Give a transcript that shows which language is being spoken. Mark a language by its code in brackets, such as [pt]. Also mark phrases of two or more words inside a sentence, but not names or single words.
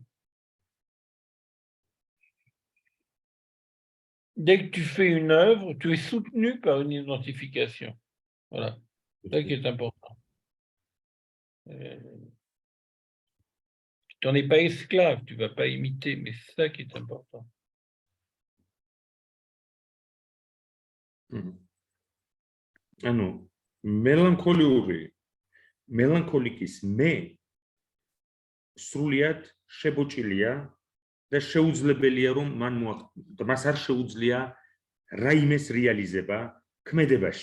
[fr] Dès que tu fais une œuvre, tu es soutenu par une identification. Voilà. C'est ça qui est important. Tu n'en es pas esclave, tu ne vas pas imiter, mais c'est ça qui est important. [ka] ანუ მელანქოლიკის მე სრულიად შებოჭილია და შეუძლებელია რომ მას არ შეუძლია რაიმეს რეალიზება ქმედებაში.